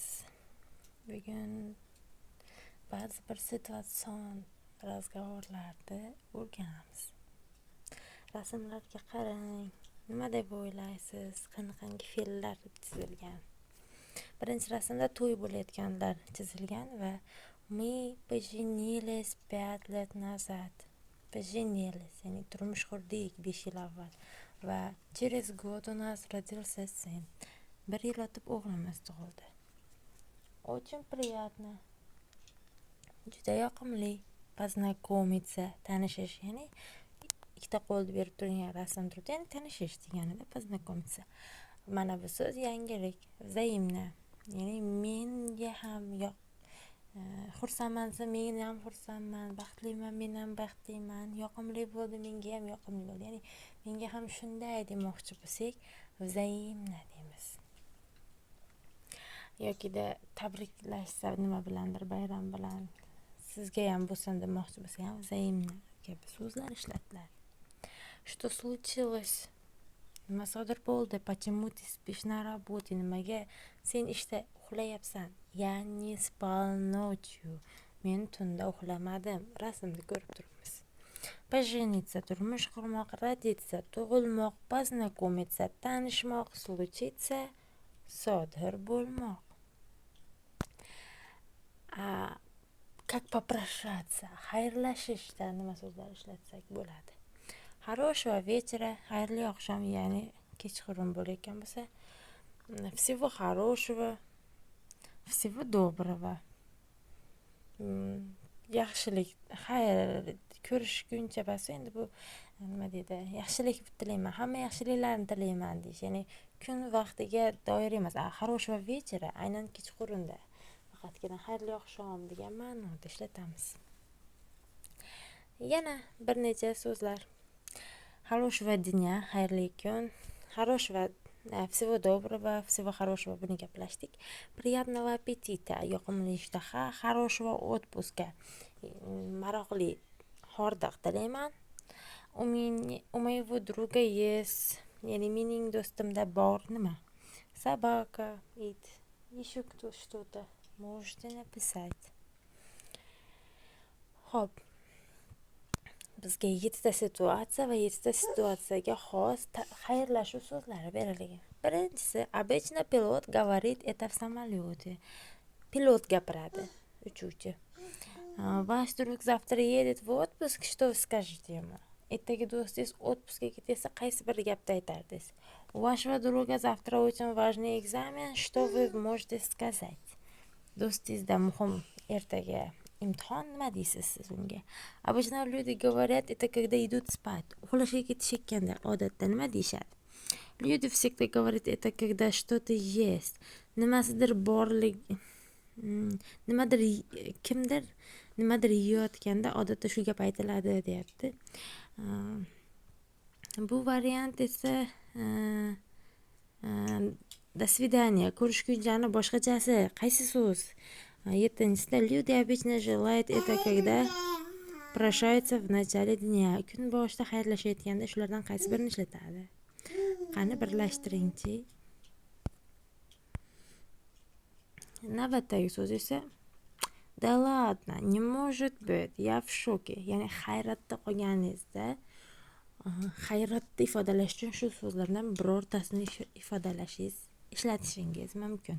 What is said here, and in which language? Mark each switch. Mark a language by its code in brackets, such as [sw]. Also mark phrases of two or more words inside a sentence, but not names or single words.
[uz] Bugun ba'zi bir situatsion razgovorlarni o'rganamiz. Rasmlarga qarang. Nima deb o'ylaysiz? Qanaqangi fe'llar chizilgan? Birinchi rasmda to'y bo'layotganlar chizilgan va [ru] мы поженились 5 лет назад. Поженились, [uz] ya'ni turmush qurdik 5 yil avval. [ru] Va через год у нас родился сын. [uz] 1 yil o'tib o'g'limiz tug'ildi. [ru] Очень приятно. [uz] Juda yoqimli. Познакомиться, tanishish, ya'ni ikkita qo'lni berib turgan rasm turibdi, ya'ni tanishish deganida познакомиться. Mana bu so'z yangilik, взаимно. Ya'ni menga ham xursandman, men ham xursandman, baxtliman, men ham baxtliman, yoqimli bo'ldi, menga ham yoqimli bo'ldi. Ya'ni menga ham shunday demoqchi bo'lsak, взаимно deymiz. Yoki-da tabriklashsa nima bilandir, bayram bilan, sizga ham bo'lsin demoqchi bo'lsa ham взаимно kabi so'zlar ishlatiladi. [ru] Что случилось? [uz] Nima sodir bo'ldi? [ru] Почему ты спишь на работе? [uz] Nimaga sen ishda uxlayapsan? [ru] Я не спал ночью. [uz] Men tunda uxlamadim. Rasmni ko'rib turibmiz. Пожениться, turmush qurmoq, [ru] родиться, tug'ilmoq, познакомиться, tanishmoq, случиться, [uz] sodir bo'lmoq. [ru] Как попрощаться? [uz] Xayrlashishda nima so'zlar ishlatsak bo'ladi? [ru] Хорошего вечера, [uz] xayrli oqshom, ya'ni kechqurun bo'layotgan bo'lsa, [ru] всего хорошего, всего доброго. [uz] Yaxshilik, xayr, ko'rishguncha bas. Endi bu nima deydi? Yaxshilik tilayman, hamma yaxshiliklarni tilayman deyish. Ya'ni kun vaqtiga doir emas. [ru] Хорошего вечера [uz] aynan kechqurunda. Faqatgina xayrli oqshom degan ma'noda ishlatamiz. Yana bir necha so'zlar. [ru] Хорошего dня, [uz] xayrli kun, [ru] хорошего, всего доброго, всего хорошего [uz] buni gaplashdik. [ru] Приятного аппетита, [uz] yoqimli ishtaha, [ru] хорошего отпуска, [uz] maroqli hordiq tilayman. [ru] У моего друга есть, [uz] ya'ni mening do'stimda bor nima? [ru] Собака, it, еще что-то. Можете написать. [uz] Xo'p. Bizga 7 ta situatsiya va 7 ta situatsiyaga xos xayrlashuv so'zlari berilgan. Birinchisi, [ru] обычно pilot говорит это в самолете. [uz] Pilot gapiradi, uchuvchi. [ru] Ваш друг завтра едет в отпуск, что вы скажете ему? [uz] Ertaga do'stingiz отпускga ketsa, qaysi bir gapni aytardingiz? [ru] У вашего друга завтра очень важный экзамен, что вы можете сказать? [uz] Do'stingizda muhim ertaga imtihon, nima deysiz siz unga? [ru] Обычно люди говорят это когда идут спать. [uz] Uxlashga ketishayotganda odatda nima deyishadi? [ru] Люди всегда говорят это когда что-то есть. [uz] Nimasidir borlik, kimdir nimadir yeyotganda odatda shu gap aytiladi, deyapti. Bu variant esa [ru] до свидания, [uz] ko'rishgunchani boshqachasi. Qaysi so'z? [ru] 7-sida люди обычно желают это когда прощаются в начале дня. [uz] Kun boshida xayrlashayotganda shulardan qaysi birini ishlatadi? Qani birlashtiringchi. Navbatdagi so'z esa [ru] Да ладно, не может быть, я в шоке. [uz] Ya'ni hayratda qolganingizda hayratni ifodalash uchun shu so'zlardan birortasini ishlatishingiz mumkin.